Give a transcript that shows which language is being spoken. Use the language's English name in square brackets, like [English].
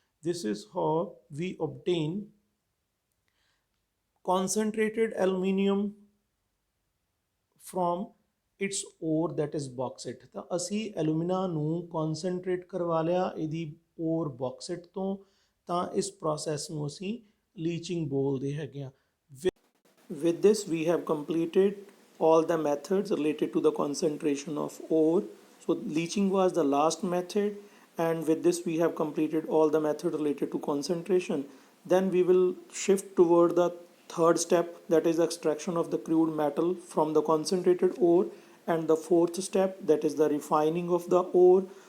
[English] This is how we obtain concentrated aluminium from its ore that is bauxite। [Punjabi] ਤਾਂ ਅਸੀਂ ਐਲੂਮੀਨਾ ਨੂੰ ਕਨਸਨਟ੍ਰੇਟ ਕਰਵਾ ਲਿਆ ਇਹਦੀ ਓਰ ਬੌਕਸਿਟ ਤੋਂ, ਤਾਂ ਇਸ ਪ੍ਰੋਸੈਸ ਨੂੰ ਅਸੀਂ ਲੀਚਿੰਗ ਬੋਲਦੇ ਹੈਗੇ ਆ। [English] With this we have completed all the methods related to the concentration of ore। So leaching was the last method, and with this we have completed all the methods related to concentration. Then we will shift toward the third step, that is extraction of the crude metal from the concentrated ore, and the fourth step, that is the refining of the ore.